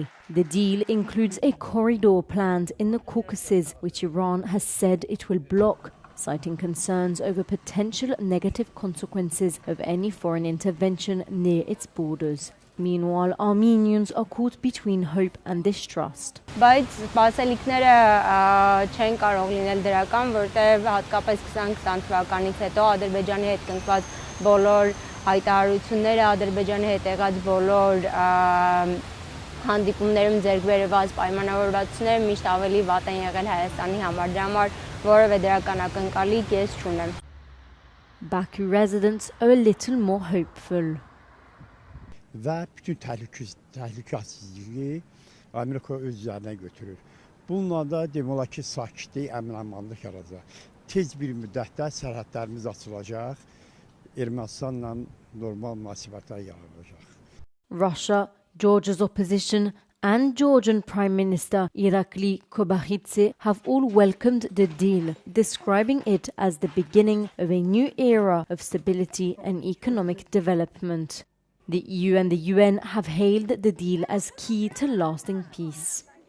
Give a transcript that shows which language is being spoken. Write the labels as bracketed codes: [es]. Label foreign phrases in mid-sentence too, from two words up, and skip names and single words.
[en] The deal includes a corridor planned in the Caucasus, which Iran has said it will block, citing concerns over potential negative consequences of any foreign intervention near its borders. Meanwhile, Armenians are caught between hope and distrust. [hy] Բայց սպասելիքները չեն կարող լինել դրական, որտեղ հատկապես 2020 թվականից հետո Ադրբեջանի հետ կնքված բոլոր հայտարարությունները, Ադրբեջանի հետ եղած բոլոր հանդիպումներում ձեռք բերված պայմանավորվածությունները միշտ ավելի վատ են եղել Հայաստանի համար, դրա համար որևէ դրական ակնկալի ես չունեմ։ [en] Baku residents are a little more hopeful. [az] Və bütün təhlükəsizliyi Amerika öz üzərinə götürür. Bununla da demək olar ki, sakitlik, əmin-amanlıq yaradacaq. Tez bir müddətdə sərhədlərimiz açılacaq, Ermənistanla normal münasibətlər yaradacaq. [en] Russia, Georgia's opposition, and Georgian Prime Minister Irakli Kobakhidze have all welcomed the deal, describing it as the beginning of a new era of stability and economic development. The EU and the UN have hailed the deal as key to lasting peace.